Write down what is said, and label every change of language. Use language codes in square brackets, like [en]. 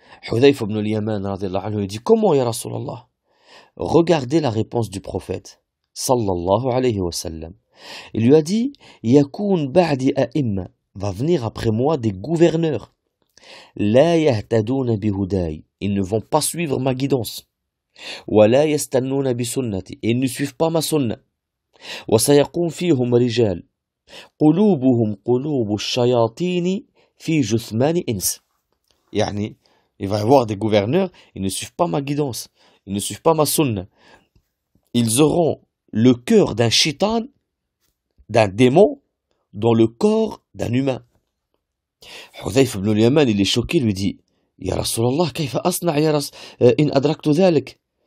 [fr] Hudayf ibn al-Yaman radiallahu anhu dit: comment [ar] ya Rasulallah? [fr] Regardez la réponse du prophète sallallahu alayhi wa sallam. Il lui a dit: [ar] yakoun ba'di a'imma, [fr] va venir après moi des gouverneurs, [ar] la yahtadouna bihuday, [fr] ils ne vont pas suivre ma guidance, [ar] wa la yastannouna bi sunnati, [fr] et ils ne suivent pas ma sunna. [ar] وسيقوم فيهم رجال قلوبهم قلوب الشياطين في جثمان إنس. [fr] Il va y avoir des gouverneurs, ils ne suivent pas ma guidance, ils ne suivent pas ma sunna. Ils auront le cœur d'un shaitan, d'un démon, dans le corps d'un humain. Hudayf ibn al-Yaman, il est choqué, lui dit: [ar] Ya Rasulallah, kayfa asna' in adraktu dhalik?